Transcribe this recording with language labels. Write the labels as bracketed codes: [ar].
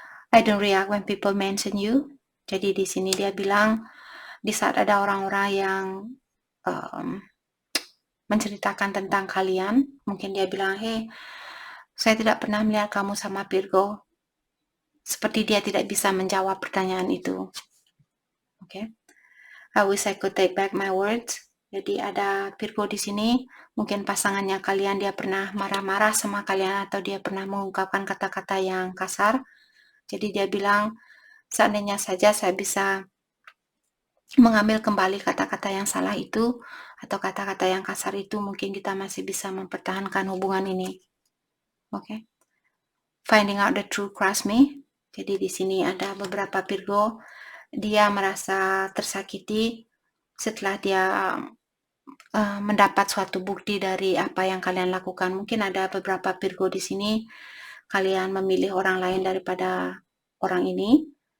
[en] I don't react when people mention you. [id] Jadi di sini dia bilang di saat ada orang-orang yang menceritakan tentang kalian, mungkin dia bilang, hey, saya tidak pernah melihat kamu sama Virgo. Seperti dia tidak bisa menjawab pertanyaan itu. Oke. [en] I wish I could take back my words. [id] Jadi ada Virgo di sini, mungkin pasangannya kalian dia pernah marah-marah sama kalian atau dia pernah mengungkapkan kata-kata yang kasar. Jadi dia bilang, seandainya saja saya bisa mengambil kembali kata-kata yang salah itu atau kata-kata yang kasar itu, mungkin kita masih bisa mempertahankan hubungan ini. Oke. [en] Finding out the truth crush me. [id] Jadi di sini ada beberapa Virgo, dia merasa tersakiti setelah dia mendapat suatu bukti dari apa yang kalian lakukan. Mungkin ada beberapa Virgo di sini, kalian memilih orang lain daripada orang ini.